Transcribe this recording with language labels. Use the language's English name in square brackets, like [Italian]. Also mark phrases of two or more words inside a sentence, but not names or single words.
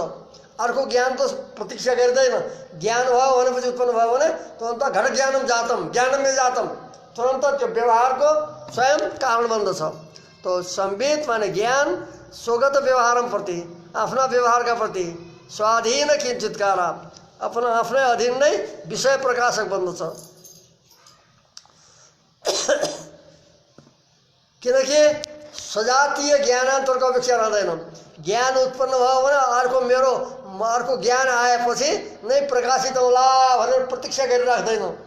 [Nepali] अर्को ज्ञान त प्रतीक्षा गर्दैन। ज्ञान भयो भनेपछि उत्पन्न भयो भने तुरन्त [Sanskrit] घट ज्ञानम जातम, ज्ञानम में जातम, [Nepali] तुरन्त त्यो व्यवहारको स्वयं कारण बन्दछ। तो संवेद माने ज्ञान [Sanskrit] स्वगत व्यवहारम प्रति, [Nepali] आफ्ना व्यवहारका प्रति [Sanskrit] स्वाधीन किंचितकारा, [Nepali] अपना आफ्नै अधीन नै विषय प्रकाशक बन्दछ। किनकि सजातीय ज्ञानान्तरको अपेक्षा रहँदैन। ज्ञान उत्पन्न भयो भने अर्को ज्ञान आएपछि नै प्रकाशित होला भनेर प्रतीक्षा गरिराख्दैन।